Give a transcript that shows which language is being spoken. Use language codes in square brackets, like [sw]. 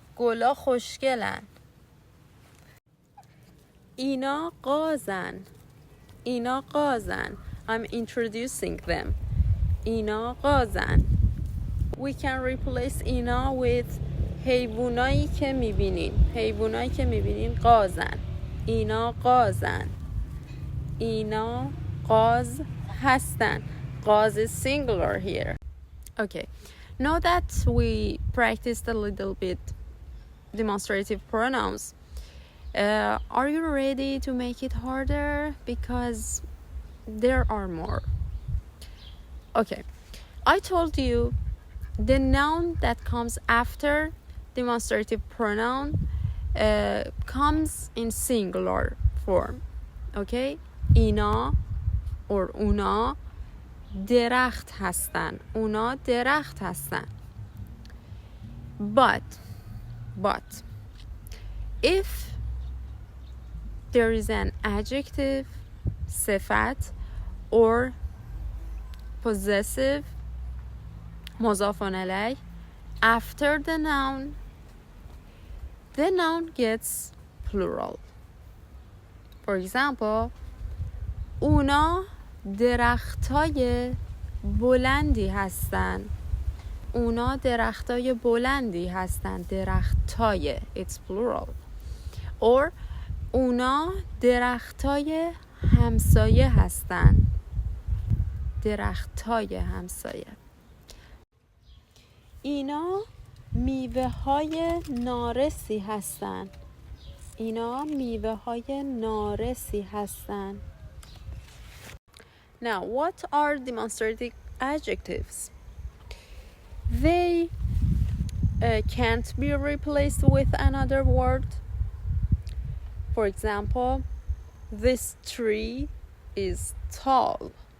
[fa] گلا خوشگلن. اینا قازن. اینا قازن. [en] I'm introducing them. [fa] اینا قازن. [en] We can replace اینا with [fa] حیوانایی که میبینین. حیوانایی که میبینین قازن. اینا قازن. اینا قاز هستن. [en] قاز is singular here. Okay. Now that we practiced a little bit demonstrative pronouns, are you ready to make it harder? Because there are more. Okay. I told you the noun that comes after demonstrative pronoun comes in singular form. Okay? [fa] اینا or اونا درخت هستن. اونا درخت هستن. [en] But if there is an adjective, صفت, or possessive, مضاف الیه, after the noun gets plural. For example, [fa] اونا درختای بلندی هستن. اونا درختای بلندی هستن. [en] درختای, it's plural. [fa] Or اونا درختای همسایه هستن. درختای همسایه. اینا میوه های نارسی هستن. اینا میوه های نارسی هستن. [en] Now, what are demonstrative adjectives? They can't be replaced with another word. For example, this tree is tall.